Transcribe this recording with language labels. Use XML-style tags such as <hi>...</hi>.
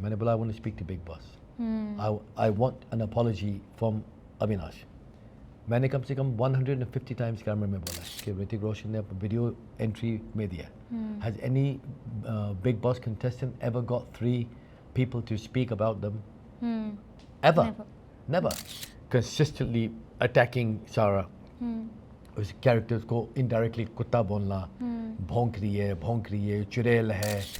<hi>मैंने बोला</hi> <en>I want to speak to Big Boss, I want an apology from Avinash.</en> <hi>मैंने कम से कम 150 टाइम्स कैमरे में बोला कि ऋतिक रोशन ने वीडियो एंट्री में दिया।</hi> <en>Has any Big Boss contestant ever got 3 people to speak about them? Ever? Never. Consistently attacking Sarah.</en> <hi>उस कैरेक्टर्स को इनडायरेक्टली कुत्ता बोलना, भौंक रही है, चुड़ैल है।</hi>